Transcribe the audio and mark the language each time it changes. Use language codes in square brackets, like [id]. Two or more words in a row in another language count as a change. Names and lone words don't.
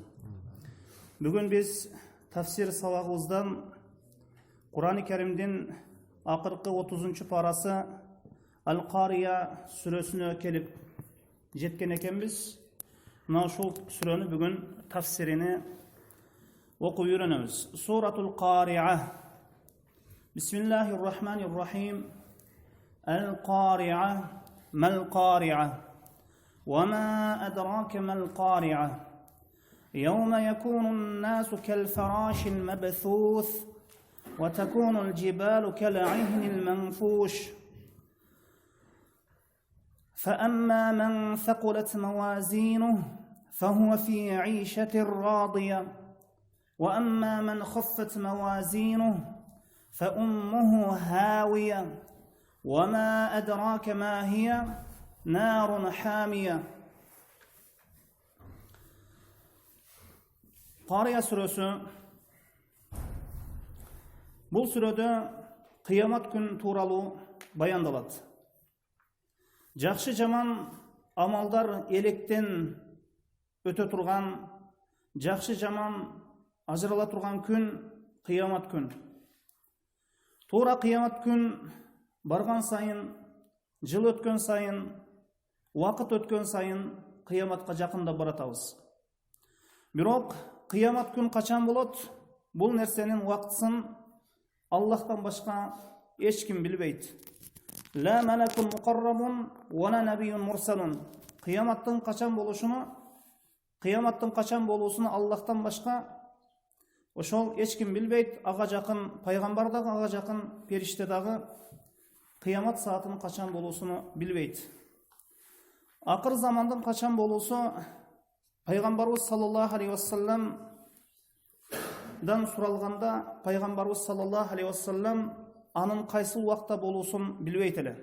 [ky] Бүгүн биз тафсир сабагыбыздан Кур'ан-ы Керимдин акыркы 30-чу парасы Ал-Кария сүрөсүнө келип жеткен экенбиз. Мына ушул сүрөнү бүгүн тафсирини окуп үйрөнөбүз. [ar] سورة القارعة. بسم الله الرحمن الرحيم. القارعة ما القارعة. وما أدراك ما القارعة. يوم يكون الناس كالفراش المبثوث. وتكون الجبال كالعهن المنفوش فأما من ثقلت موازينه فهو في عيشة راضية وأما من خفت موازينه فأمه هاوية وما أدراك ما هي نار حامية. قارية سورة. [ky] Бұл сүрөдө кыямат күн тууралуу баяндалат. Жакшы жаман амалдар электен өтө турган, жакшы жаман ажырала турган күн кыямат күн. Туура кыямат күн барган сайын, жыл өткөн сайын, убакыт өткөн сайын кыяматка жакындап баратабыз. Бирок кыямат күн качан болот? Бул нерсенин убактысын Аллахтан башка эч ким билбейт. [ar] لا ملك مقرب ولا نبي مرسل. [ky] Кыяматтын качан болуусуну Аллахтан башка ошол эч ким билбейт. Ага жакын пайгамбар дагы, ага жакын периште дагы кыямат саатынын качан болуусуну билбейт. Акыр замандын качан болуусу пайгамбарыбыз [ar] صلى الله عليه وسلم [ky] дан суралганда пайгамбарыбыз [ar] صلى الله عليه وسلم [ky] анын кайсы убакта болуусун билбейт эле.